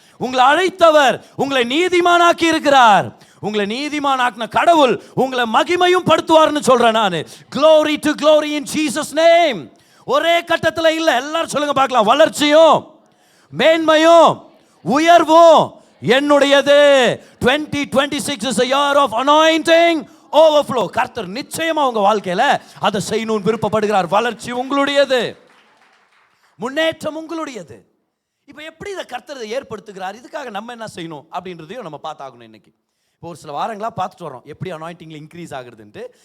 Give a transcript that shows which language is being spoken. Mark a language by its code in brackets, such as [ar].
[ta] உங்களை அழைத்தவர் உங்களை நீதிமானாக்கி இருக்கிறார். உங்களை நீதிமானாக்கின கடவுள் உங்களை மகிமையும் படுத்துவார்னு சொல்றேன் நான். [en] glory to glory in Jesus name. [ta] ஒரே கட்டத்தில் இல்லை. எல்லாரும் சொல்லுங்க பார்க்கலாம். வளர்ச்சியும் மேன்மையும் உயர்வும் என்னுடையது. [en] 2026 is a year of anointing overflow. [ta] கர்த்தர் நிச்சயமா உங்க வாழ்க்கையில அதை செய்யணும்னு விருப்பப்படுகிறார். வளர்ச்சி உங்களுடையது, முன்னேற்றம் உங்களுடையது. இப்போ எப்படி இதை கர்த்தர் ஏற்படுத்துகிறார்? இதுக்காக நம்ம என்ன செய்யணும் அப்படின்றதையும் நம்ம பார்த்தாகணும். இன்னைக்கு இப்போ ஒரு சில வாரங்களாக பார்த்துட்டு வரோம் எப்படி அனாயிண்டிங்ல இன்க்ரீஸ் ஆகுதுன்ட்டு.